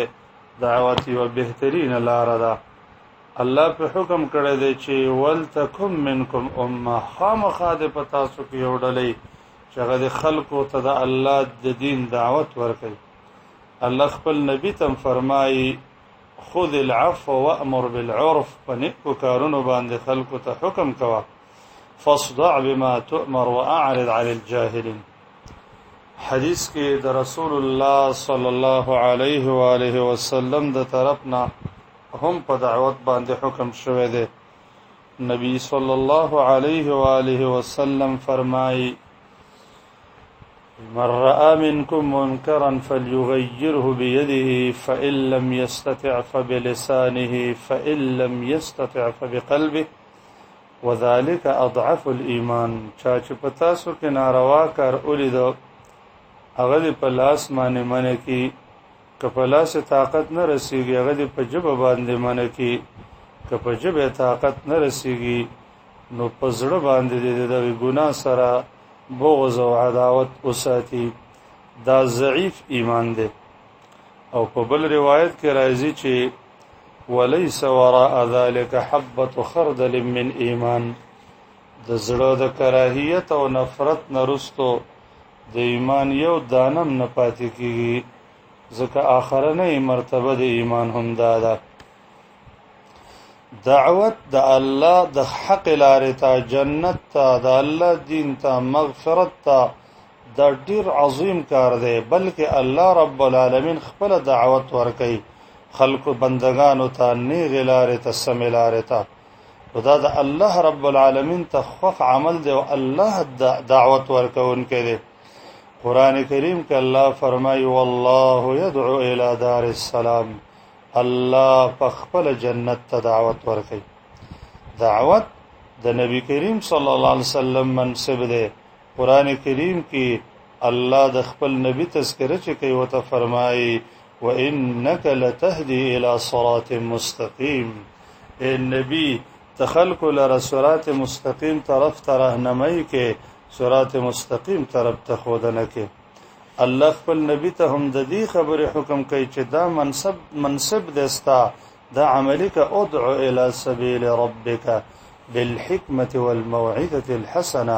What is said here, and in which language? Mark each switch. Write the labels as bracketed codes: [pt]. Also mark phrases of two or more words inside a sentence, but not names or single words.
[ps] دعوت یوه بهترینه لاره ده. الله په حکم کړی دی چې [ar] ولتکن منکم امه، [ps] خامخا دې په تاسو کې یو ډلې چې هغه د خلکو ته د الله د دین دعوت ورکوي. الله خپل نبی ته فرمایي: [ar] خذ العفو وأمر بالعرف، [ps] په نیکو کارونو باندې خلکو ته حکم کوه، [ar] فاصدع بما تؤمر واعرض عن الجاهلین. [ps] حدیث کې د رسول الله [ar] صلی الله علیه و آله وسلم [ps] د طرفنا هم په دعوت باندې حکم شوی دی. نبی [ar] صلی الله علیه و آله وسلم [ps] فرمایي: [ar] من رأى منكم منكرا فليغيره بيده فإن لم يستطع فبلسانه فإن لم يستطع فبقلبه وذلك أضعف الإيمان. [ps] چا چې په تاسو کې ناروا کار ولیدو هغه دې په لاس باندې منع کړي، که په لاس طاقت نه رسیږي هغه دې په ژبه باندې منع کړي، که په ژبه طاقت نه رسیږي نو په زړه باندې دې د ګناه سره بغض او عداوت وساتي. دا ضعیف ایمان دی. او په بل روایت کې راځي چې [ar] وليس وراء ذلك حبة خردل من ایمان. [ps] د زړه د کراهیت او نفرت نه رستو د ایمان یو دانم نه پاتې کیږي، ځکه آخرنۍ مرتبه د ایمان هم دا ده. دعوت د الله د حق لارې ته، جنت ته، د الله دین ته، مغفرت ته، دا ډیر عظیم کار دی. بلکې الله رب العالمین خپل دعوت ورکوي خلکو بندگانو ته نیغې لارې ته، سمې لارې ته. دا د الله رب العالمین ته خوښ عمل دی او الله دعوت ورکوونکی دی. قرآن کریم کې الله فرمایي: [ar] والله يدعو الى دار السلام. [ps] الله په خپل جنت ته دعوت ورکوي. دعوت د نبی کریم [ar] صلی الله علیه وسلم [ps] منصب دی. قرآن کریم کې الله د خپل نبی تذکره چې کوي وته فرمایي: [ar] وانك لتهدي الى صراط مستقیم. [ps] اے نبی تخلق لرا [ar] صراط مستقیم [ps] طرف ته راهنمایي کې، [ar] صراط مستقیم [ps] طرف ته خودنه کې. الله خپل نبی ته هم د دې خبره حکم کوي چې دا منصب دستا دا عملی کا [ar] ادعو الى سبیل ربک بالحکمة والموعظة الحسنه.